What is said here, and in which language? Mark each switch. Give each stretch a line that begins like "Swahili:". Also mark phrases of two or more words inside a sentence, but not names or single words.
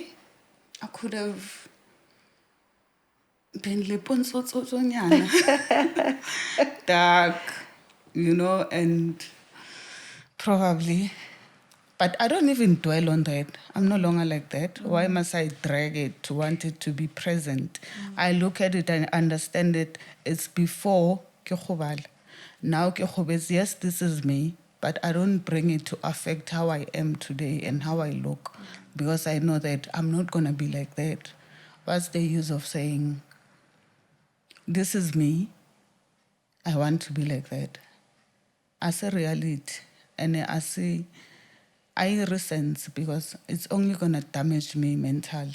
English: I could have been dark, and probably. But I don't even dwell on that. I'm no longer like that. Why must I drag it to want it to be present? I look at it and understand it. It's before
Tswana: ke kgobala. Now ke kgobetse,
English: yes, this is me, but I don't bring it to affect how I am today and how I look, because I know that I'm not going to be like that. What's the use of saying, this is me, I want to be like that? As a reality, and I resent, because it's only going to damage me mentally.